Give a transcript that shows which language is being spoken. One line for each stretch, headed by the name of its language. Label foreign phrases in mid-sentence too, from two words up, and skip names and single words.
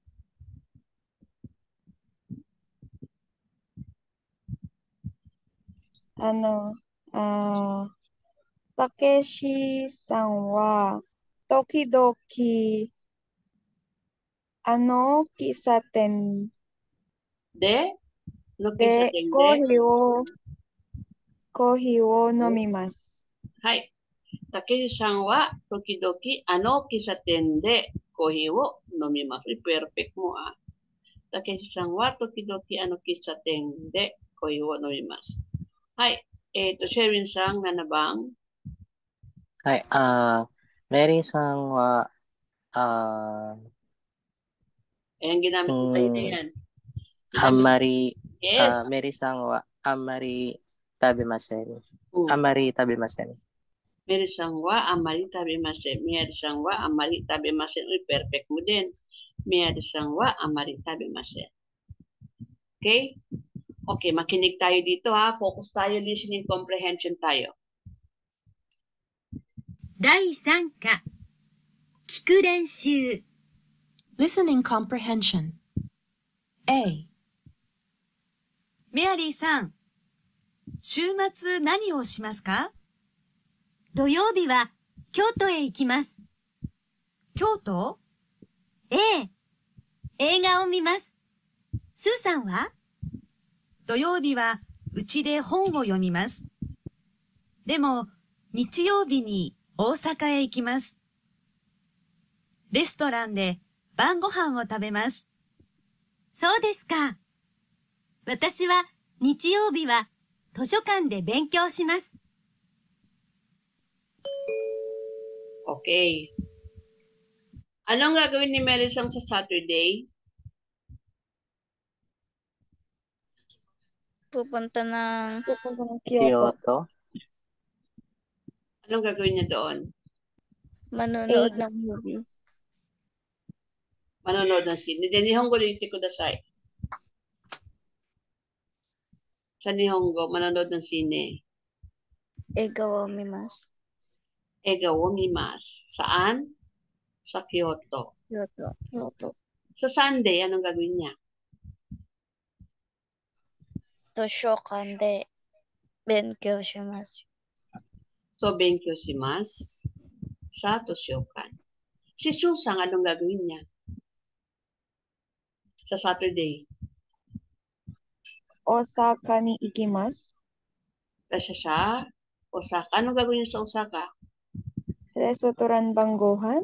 Japanese: タケシさんは時々喫茶店 De コーヒーを飲みます. Hai. タケシさんは時々喫茶店でコーヒーを飲みます.
Filipino: Perfect mo, ah.
Japanese: タケシさんは時々喫茶店でコーヒーを飲みます. Hai.
Filipino: Sherwin-san, nanabang.
Japanese: はい、メアリーさんは
Filipino: Ayan, ginamit ko kayo na yan.
Japanese: Amari,
English: Yes.
Japanese: メアリーさんはあまり食べません。あまり食べません. メアリーさんはあまり食べません。メアリーさんはあまり食べません.
Filipino: Uy, perfect mo din.
Japanese: メアリーさんはあまり食べません.
English: Okay?
Filipino: Okay, makinig tayo dito ha. Focus tayo, listening comprehension tayo.
Japanese: 第3課、聞く練習。
English: Listening comprehension. A.
Japanese: メアリーさん、週末何をしますか？土曜日は京都へ行きます。京都？ええ、映画を見ます。スーさんは？土曜日はうちで本を読みます。でも、日曜日に大阪へ行きます。レストランで晩ご飯を食べます。そうですか。私は日曜日は図書館で勉強します。
English: Okay.
Filipino: Anong gagawin ni Merisang sa Saturday? Pupunta ng Pupunta ng Kyoto. Kyoto. Anong gagawin niya doon? manonood ng movie. Manonood ng sine. Then, Nihongo dito kudasai. Sa Nihongo, manonood ng sine.
Japanese: 映画を見ます。映画を見ます.
Filipino: Saan? Sa Kyoto. Kyoto. Sa Sunday, anong gagawin niya?
Japanese: 図書館で勉強します。 So, 勉強します sa Toshokan.
Filipino: Si Susang, anong gagawin niya? Sa Saturday.
Japanese: 大阪に行きます.
Filipino: Kasi siya, Osaka. Anong gagawin niya sa Osaka?
Japanese: Restaurant banggohan.